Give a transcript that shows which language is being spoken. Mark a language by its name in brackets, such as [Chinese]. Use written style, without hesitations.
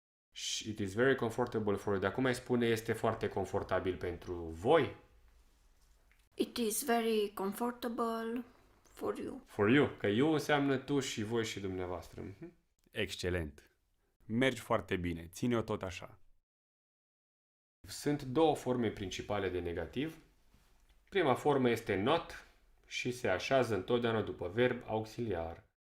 [Romanian] Și [English] it is very comfortable for you. [Romanian] Dar cum ai spune este foarte confortabil pentru voi? [English] It is very comfortable for you. For you. [Romanian] Că you înseamnă tu și voi și dumneavoastră. Excelent. Mergi foarte bine. Ține-o tot așa. Sunt două forme principale de negativ. Prima formă este not și se așează întotdeauna după verb auxiliar.